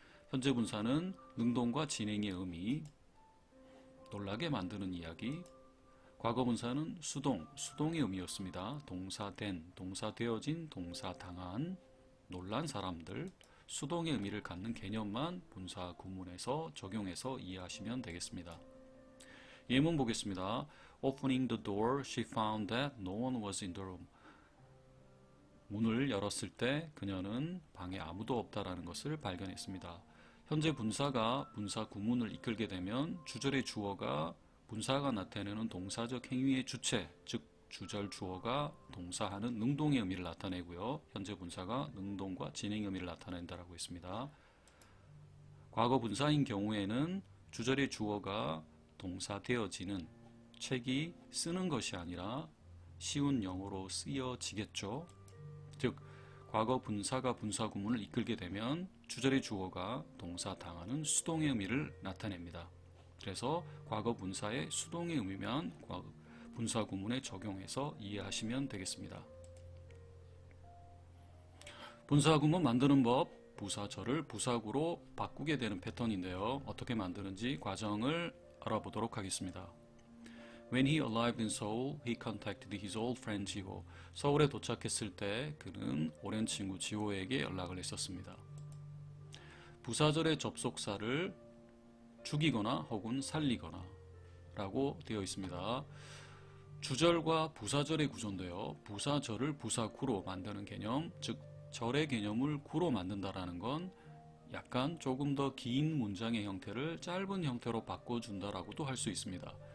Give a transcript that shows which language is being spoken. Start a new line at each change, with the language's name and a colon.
Korean: 현재 분사는 능동과 진행의 의미, 놀라게 만드는 이야기. 과거 분사는 수동, 수동의 의미였습니다. 동사 된, 동사 되어진, 동사 당한, 놀란 사람들, 수동의 의미를 갖는 개념만 분사 구문에서 적용해서 이해하시면 되겠습니다. 예문 보겠습니다.
English: Opening the door, she found that no one was in the room.
Korean: 문을 열었을 때 그녀는 방에 아무도 없다라는 것을 발견했습니다. 현재 분사가 분사 구문을 이끌게 되면 주절의 주어가 분사가 나타내는 동사적 행위의 주체, 즉 주절 주어가 동사하는 능동의 의미를 나타내고요. 현재 분사가 능동과 진행 의미를 나타낸다라고 했습니다. 과거 분사인 경우에는 주절의 주어가 동사 되어지는 책이 쓰는 것이 아니라 쉬운 영어로 쓰여지겠죠. 즉 과거 분사가 분사 구문을 이끌게 되면 주절의 주어가 동사 당하는 수동의 의미를 나타냅니다. 그래서 과거 분사의 수동의 의미면 분사 구문에 적용해서 이해하시면 되겠습니다. 분사 구문 만드는 법, 부사절을 부사구로 바꾸게 되는 패턴인데요. 어떻게 만드는지 과정을 알아보도록 하겠습니다.
English: When he arrived in Seoul, he contacted his old friend 지호.
Korean: 서울에 도착했을 때 그는 오랜 친구 지호에게 연락을 했었습니다. 부사절의 접속사를 죽이거나 혹은 살리거나 라고 되어 있습니다. 주절과 부사절의 구조인데요. 부사절을 부사구로 만드는 개념, 즉 절의 개념을 구로 만든다라는 건 약간 조금 더 긴 문장의 형태를 짧은 형태로 바꿔준다라고도 할 수 있습니다.